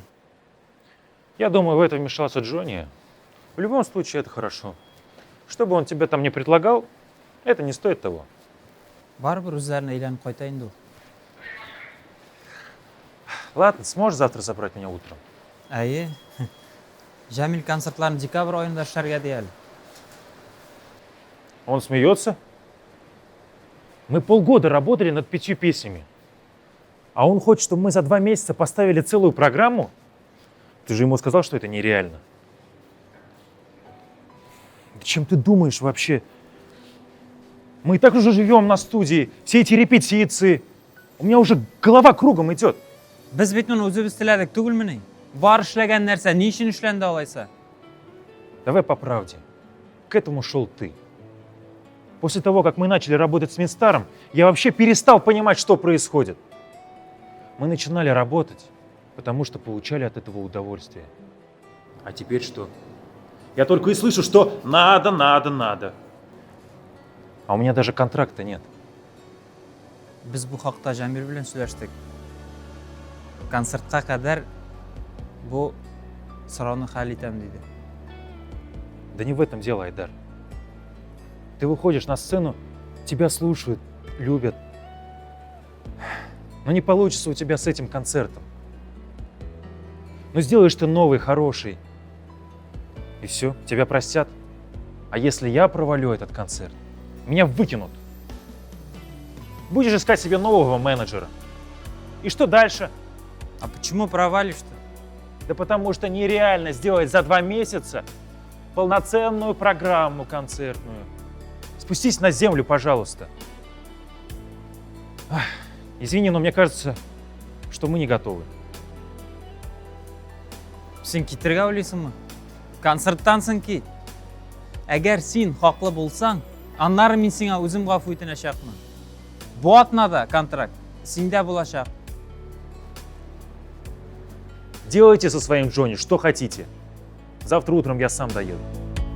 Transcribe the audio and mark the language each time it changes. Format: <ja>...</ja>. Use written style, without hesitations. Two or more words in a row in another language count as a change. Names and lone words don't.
<ru>Я думаю, в это вмешался Джонни. В любом случае, это хорошо. Что бы он тебе там не предлагал, это не стоит того.</ru> <tt>Барбар үзләренә әйләнеп кайта инде ул.</tt> <ru>Ладно, сможешь завтра забрать меня утром?</ru> <tt>Әйе. Жәмил концертларын декабрь айында эшләргә ди әле.</tt> <ru>Он смеется? Мы полгода работали над 5 песнями. А он хочет, чтобы мы за 2 месяца поставили целую программу? Ты же ему сказал, что это нереально. Да чем ты думаешь вообще? Мы и так уже живем на студии, все эти репетиции. У меня уже голова кругом идет.</ru> <tt>Без бит моны үзебез теләдек түгелмени? Бар эшләгән нәрсә ни өчен эшләнде алайса?</tt> <ru>Давай по правде. К этому шел ты. После того, как мы начали работать с Минстаром, я вообще перестал понимать, что происходит. Мы начинали работать, потому что получали от этого удовольствие. А теперь что? Я только и слышу, что надо. А у меня даже контракта нет.</ru> <tt>Без бу хакта Жәмил белән сөйләштек. Концертка кадәр бу сорауны хәл итәм диде.</tt> <ru>Да не в этом дело, Айдар. Ты выходишь на сцену, тебя слушают, любят. Но не получится у тебя с этим концертом. Но сделаешь ты новый, хороший. И все, тебя простят. А если я провалю этот концерт, меня выкинут. Будешь искать себе нового менеджера. И что дальше? А почему провалишь-то? Да потому что нереально сделать за 2 месяца полноценную программу концертную. Спустись на землю, пожалуйста. Извини, но мне кажется, что мы не готовы.</ru> <tt>Сен китергә уйлыйсыңмы? Концерттан соң кит. Әгәр син хаклы булсаң, аннары мин сиңа үзем гафу итәчәкмен. Бу атнада контракт синдә булачак.</tt> <ru>Делайте со своим Джонни что хотите. Завтра утром я сам доеду.</ru>